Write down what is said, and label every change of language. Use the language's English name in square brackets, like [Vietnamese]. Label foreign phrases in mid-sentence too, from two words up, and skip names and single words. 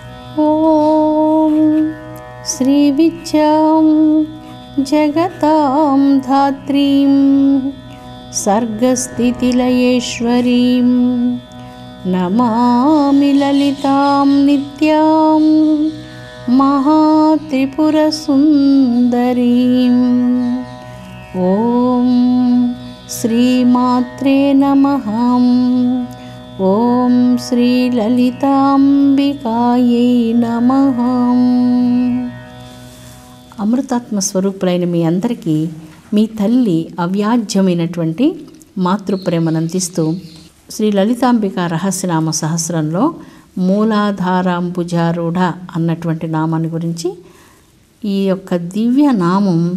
[Sanskrit] ॐ श्रीविद्यां जगतां धात्रीं सर्गस्थितिलयेश्वरीं नमामि ललितां नित्यां महात्रिपुरसुन्दरीम्। ॐ श्रीमात्रे नमः। ఓం శ్రీ లలితాంబికాయై నమః. [Telugu] అమృతాత్మ స్వరూపులైన మీ అందరికీ మీ తల్లి అవ్యాజ్యమైనటువంటి మాతృప్రేమను అందిస్తూ శ్రీ లలితాంబిక రహస్యనామ సహస్రంలో మూలాధారాంబుజారూఢ అన్నటువంటి నామాన్ని గురించి, ఈ యొక్క దివ్య నామం